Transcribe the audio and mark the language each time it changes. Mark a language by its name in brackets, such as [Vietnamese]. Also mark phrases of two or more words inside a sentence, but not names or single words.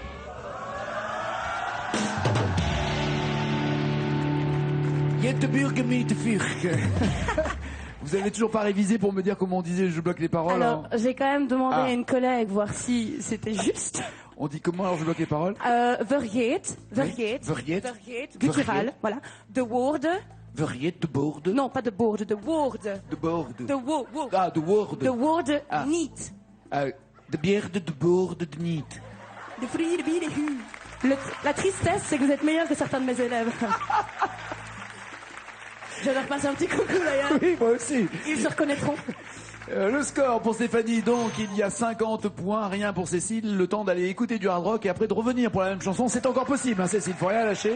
[French] Jette Burg mit Fürch. Vous avez toujours pas révisé pour me dire comment on disait je bloque les paroles? Alors, hein j'ai quand même demandé Ah. à une collègue voir si c'était juste. On dit comment alors je bloque les paroles? [Dutch] Vergeet, Vergeet. [French] guttural, [Dutch] Vergeet. voilà. De woorden. Vergeet de boorde. [French] Non, pas [Dutch] de boorden, de woorden. De boorde. De wo. Ah, de woorde. De woorden Ah. niet. De bierde de boorde de niet. De vrije, de bier, de hu. [French] La tristesse, c'est que vous êtes meilleur que certains de mes élèves. Je leur passe un petit coucou d'ailleurs. Oui, moi aussi. Ils se reconnaîtront. Le score pour Stéphanie, donc, il y a 50 points, rien pour Cécile. Le temps d'aller écouter du hard rock et après de revenir pour la même chanson. C'est encore possible, hein, Cécile, faut rien lâcher.